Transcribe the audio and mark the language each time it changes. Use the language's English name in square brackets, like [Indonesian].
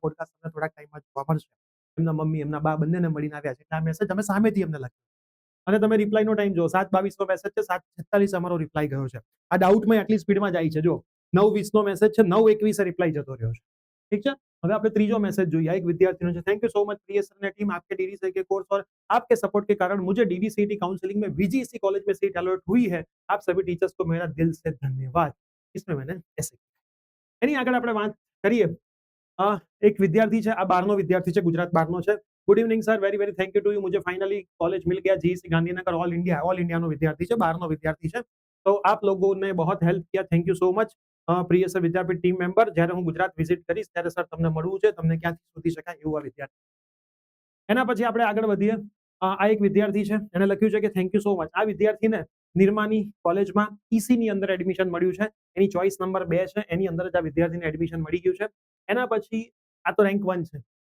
[Gujarati] Podcast તમને થોડાક ટાઈમમાં જોવા મળશે. એમના મમ્મી, એમના બા બંનેને મળીને આવ્યા છે. એટલે આ મેસેજ અમે સામેથી અમને લખ્યો અને તમે રિપ્લાયનો ટાઈમ જો 7:22નો મેસેજ છે, 7:46 અમારો રિપ્લાય ગયો છે. આ ડાઉટમાં આટલી સ્પીડમાં જાય છે. જો 9:20નો મેસેજ છે, 9:21 રિપ્લાય જતો રહ્યો છે. ઠીક છે, હવે આપણે ત્રીજો મેसेज જોઈએ. [Hindi] एक विद्यार्थियों से [English] thank you so much [Hindi] प्रियसर ने टीम आपके डीडीसी के कोर्स और आपके सपोर्ट के कारण मुझे डीडीसीटी काउंसलिंग में वीजीसी कॉलेज में सीट अलॉट हुई है. आप सभी टीचर्स को मेरा दिल से धन्यवाद. इसमें मैंने ऐसे [Gujarati] એની આગળ આપણે વાત કરીએ. એક વિદ્યાર્થી છે, આ 12નો વિદ્યાર્થી છે, ગુજરાત 12નો છે. [English] Good evening sir, very very thank you to you. [Hindi] मुझे फाइनली कॉलेज मिल गया, जीईसी गांधीनगर, ऑल इंडिया [Gujarati] નો વિદ્યાર્થી છે, 12નો વિદ્યાર્થી છે. [Hindi] તો આપ लोगों ने बहुत हेल्प किया, [English] Thank you so much. [Gujarati] પ્રિયસર Vidyapith team member, જ્યારે હું ગુજરાત વિઝિટ કરીશ ત્યારે સર તમને મળવું છે, તમને ક્યાંથી શોધી શકાય એવું આ વિદ્યાર્થી. એના પછી આપણે આગળ વધીએ. આ એક વિદ્યાર્થી છે, એને લખ્યું છે કે [English] Thank you so much. [Gujarati] આ વિદ્યાર્થીને નિરમાની કોલેજમાં ઈસીની અંદર એડમિશન મળ્યું છે. એની ચોઇસ નંબર 2 છે, એની અંદર જ આ વિદ્યાર્થીને એડમિશન મળી ગયું છે. એના પછી આ તો રેન્ક 1 છે.